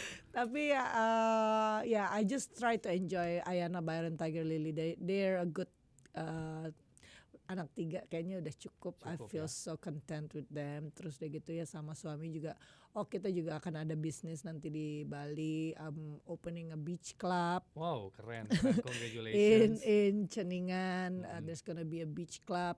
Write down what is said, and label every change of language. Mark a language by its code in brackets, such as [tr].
[id] Tapi ya [en] I just try to enjoy Ayana, Byron, Tiger Lily. They're a good [id] anak 3 kayaknya udah cukup. [en] I feel so content with them. [id] Terus udah gitu ya sama suami juga. Kita juga akan ada bisnis nanti di Bali. [en] I'm opening a beach club. Wow, keren. Congratulations. In Ceningan, there's gonna be a beach club.